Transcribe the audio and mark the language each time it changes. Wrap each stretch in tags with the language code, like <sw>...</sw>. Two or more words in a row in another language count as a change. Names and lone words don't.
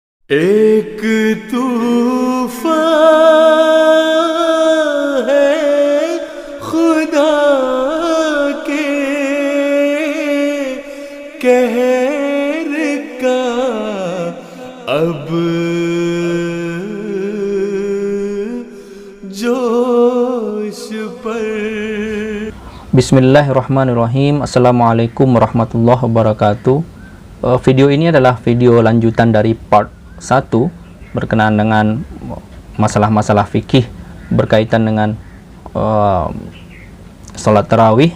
<ur>ایک طوفان ہے خدا کے قہر کا اب جوش پر.</ur> <ar>بسم الله الرحمن الرحيم. السلام عليكم ورحمة الله وبركاته.</ar> <id>Video ini adalah video lanjutan dari part 1 berkenaan dengan masalah-masalah fikih berkaitan dengan sholat tarawih.</id>